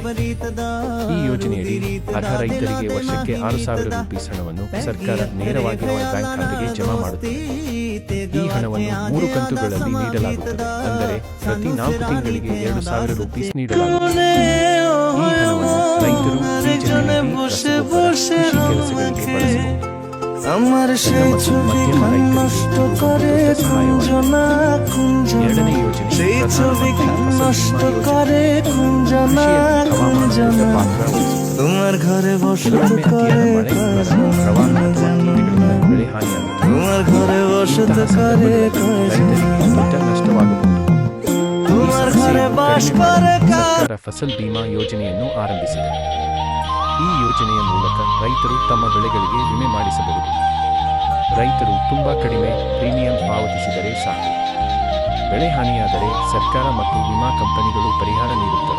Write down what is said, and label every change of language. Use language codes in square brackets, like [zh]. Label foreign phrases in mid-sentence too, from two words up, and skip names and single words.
[kn] ಈ ಯೋಜನೆಯಡಿ ಅರ್ಹ ರೈತರಿಗೆ ವರ್ಷಕ್ಕೆ 6,000 ರೂಪಾಯಿ ಹಣವನ್ನು ಸರ್ಕಾರ ನೇರವಾಗಿ ಅವರ ಬ್ಯಾಂಕ್ ಖಾತೆಗೆ ಜಮಾ ಮಾಡುತ್ತದೆ. ಈ ಹಣವನ್ನು 3 ಕಂತುಗಳಲ್ಲಿ ನೀಡಲಾಗುತ್ತದೆ. ಅಂದರೆ ಪ್ರತಿ 4 ತಿಂಗಳಿಗೆ 2,000 ರೂಪಾಯಿ ನೀಡಲಾಗುತ್ತದೆ. ಈ ಹಣವನ್ನು ರೈತರು ಬೀಜ ಖರೀದಿ, ರಸಗೊಬ್ಬರ, ಕೃಷಿ ಕೆಲಸಗಳಿಗೆ ಬಳಸಬಹುದು. [bn] আমার সেই ছবি নষ্ট করে কুঞ্জনা কুঞ্জনা, সেই ছবি নষ্ট করে কুঞ্জনা কুঞ্জনা, তোমার ঘরে বসত করে তোমার ঘরে বসত করে তোমার ঘরে বাস করে [kn] ಫಸಲ್ ಬಿಮಾ ಯೋಜನೆಯನ್ನು ಆರಂಭಿಸಿದೆ. ಈ ಯೋಜನೆಯ ಮೂಲಕ ರೈತರು ತಮ್ಮ ಬೆಳೆಗಳಿಗೆ ವಿಮೆ ಮಾಡಿಸಬಹುದು. ರೈತರು ತುಂಬಾ ಕಡಿಮೆ ಪ್ರೀಮಿಯಂ ಪಾವತಿಸಿದರೆ ಸಾಕು. ಬೆಳೆ ಹಾನಿಯಾದರೆ ಸರ್ಕಾರ ಮತ್ತು ವಿಮಾ ಕಂಪನಿಗಳು ಪರಿಹಾರ ನೀಡುತ್ತವೆ.